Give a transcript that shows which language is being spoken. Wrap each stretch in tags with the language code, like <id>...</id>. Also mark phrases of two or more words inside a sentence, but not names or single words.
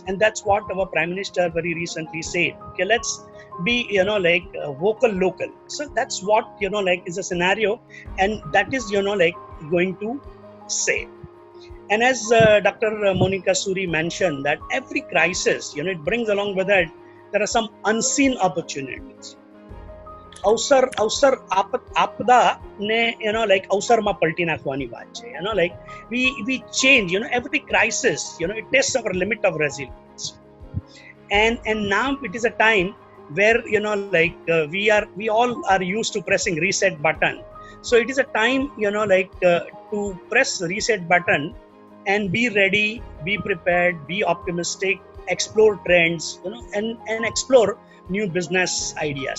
<en>And that's what our Prime Minister very recently said. Okay, let's be, vocal local. So that's what, is a scenario, and that is, going to say. And as Dr. Monica Suri mentioned, that every crisis, it brings along with it, there are some unseen opportunities.</en> <gu>અવસર આપદા ને અવસર માં પલટી નાખવાની બાત છે.</gu> <en>We change, every crisis, it tests our limit of resilience, and now it is a time where we all are used to pressing reset button. So it is a time to press reset button and be ready, be prepared, be optimistic, explore trends, and explore new business ideas.</en>